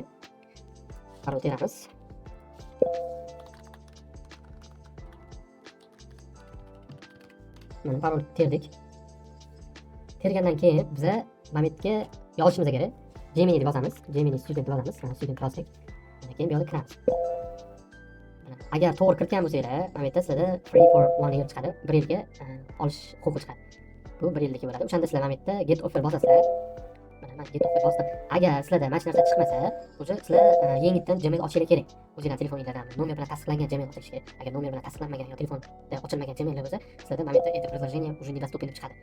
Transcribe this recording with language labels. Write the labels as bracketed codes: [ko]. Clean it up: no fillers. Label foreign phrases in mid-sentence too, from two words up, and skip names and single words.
[uz] Parol teramiz. Mana parol terdik. Tergandan keyin biz mana bu yerga yozishimiz kerak. Gemini deb yozamiz. [en] Gemini student [uz] deb yozamiz. Mana [en] student project. [uz] Keyin bu yoqda kiramiz. Agar to'g'ri kiritgan bo'lsanglar, mana bu yerda sizlarda [en] free for 1 year [uz] chiqadi. 1 yilga olish huquqi chiqadi. Bu 1 yilligi bo'ladi. O'shanda sizlar mana bu yerda [en] get offer [uz] bosasizlar. Mana [en] get offer [uz] bosdim. Agar sizlarda mana shu narsa chiqmasa, o'sha sizlar yangitdan Gmail ochishinglar kerak. O'zingizlar telefoningizdan nomer bilan tasdiqlangan Gmail ochish kerak. Agar nomer bilan tasdiqlanmagan yoki telefonda ochilmagan Gmail bo'lsa, sizlarda mana bu yerda [ru] это предложение уже недоступен [uz] deb chiqadi.